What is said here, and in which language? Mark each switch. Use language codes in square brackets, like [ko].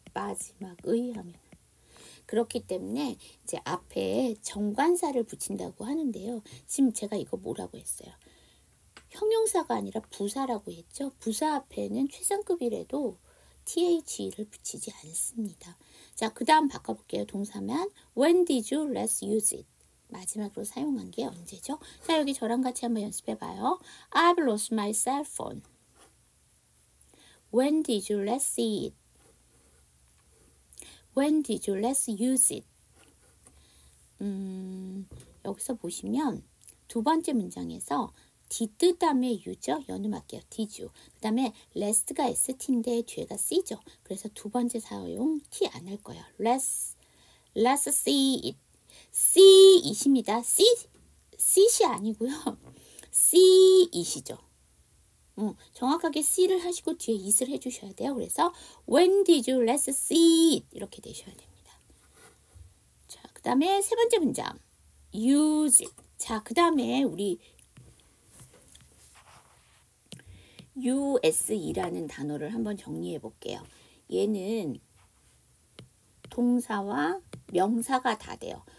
[ko] 마지막의 하면. 그렇기 때문에 이제 앞에 정관사를 붙인다고 하는데요. 지금 제가 이거 뭐라고 했어요? 형용사가 아니라 부사라고 했죠. 부사 앞에는 최상급이라도 THE를 붙이지 않습니다. 자, 그 다음 바꿔볼게요. 동사만 [en] When did you last use it? [ko] 마지막으로 사용한 게 언제죠? 자, 여기 저랑 같이 한번 연습해봐요. [en] I've lost my cell phone. When did you last see it? When did you last use it? [ko] 여기서 보시면 두 번째 문장에서 did 다음에 you죠. 연음할게요. [en] did you. [ko] 그 다음에 last가 st인데 뒤에가 c죠. 그래서 두 번째 사용 t 안 할 거예요. [en] Let's see it. [ko] C이십니다. C이 아니고요. C이시죠. 정확하게 C를 하시고 뒤에 it을 해주셔야 돼요. 그래서 [en] When did you last see it? [ko] 이렇게 되셔야 됩니다. 자, 그 다음에 세 번째 문장 use it. 자, 그 다음에 우리 use라는 단어를 한번 정리해 볼게요. 얘는 동사와 명사가 다 돼요.